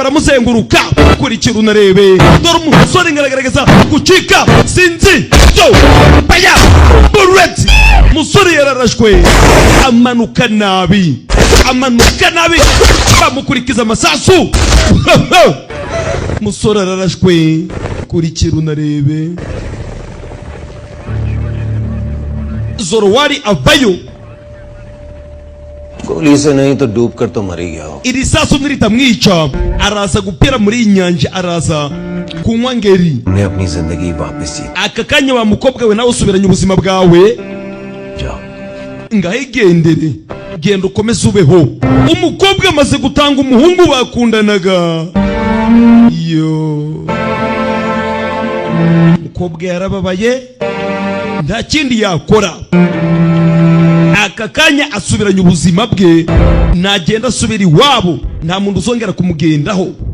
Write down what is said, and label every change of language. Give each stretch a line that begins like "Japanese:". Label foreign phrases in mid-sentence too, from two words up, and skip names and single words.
Kinyarwanda: baramuzenguruka kurikira unarebe dore umusore ngaragaragaza gucika sinzi to baya bullet umusore yararashwe amanuka nabi bamukurikiza amasasu musore ararashwe kurikira unarebe Zorowari avayo
Hindi: गोली से नहीं तो डूब कर तो मर ही गया हो
Kinyarwanda: iri sasu niritamwica araza gupera muri inyanja araza kunywa ngeri
Hindi: हमने अपनी जिंदगी वापस जी
Kinyarwanda: aka kanya wa mukobwa we nawe usubiranye ubuzima bwawe
Hindi: जाओ
Kinyarwanda: ngahigendere genda ukomeze ubeho umukobwa amaze gutanga umuhungu bakundanaga yo umukobwa yarababaye nta kindi yakora aka kanya asubiranye ubuzima bwe nagenda asubira iwabo nta muntu uzongera kumugendaho